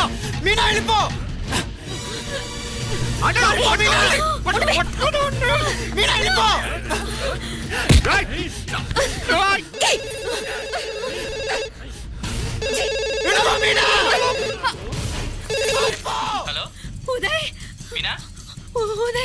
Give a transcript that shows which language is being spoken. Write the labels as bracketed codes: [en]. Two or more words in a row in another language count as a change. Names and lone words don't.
[te] మీనా వెళ్ళిపో [ta] அடடா மீனா [te] మీనా వెళ్ళిపో [ta] டேய் டேய் [te] వెళ్ళిపో మీనా హలో ఉదయ్ మీనా ఉదయ్